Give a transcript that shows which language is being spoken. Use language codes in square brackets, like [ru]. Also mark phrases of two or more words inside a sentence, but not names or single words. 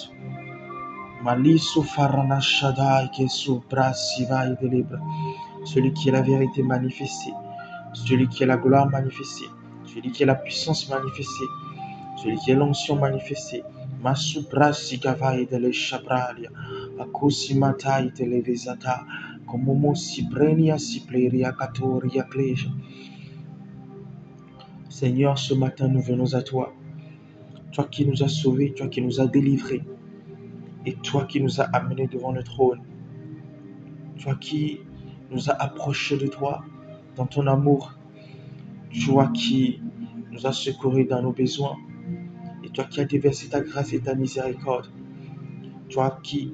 [fr] Maliso Farana Shaddai Kesu Brasiva et Delibre, celui qui est la vérité manifestée, celui qui est la gloire manifestée, celui qui est la puissance manifestée, celui qui est l'onction manifestée. Masu Brasigava et Dele Shabralia, Akosi Mata et Televisata, Komomo Sibrenia Sipleria Katoria Kleja. Seigneur, ce matin nous venons à toi, toi qui nous as sauvés, toi qui nous as délivrés, et toi qui nous as amenés devant le trône, toi qui nous as approchés de toi dans ton amour, toi qui nous as secourus dans nos besoins, et toi qui as déversé ta grâce et ta miséricorde, toi qui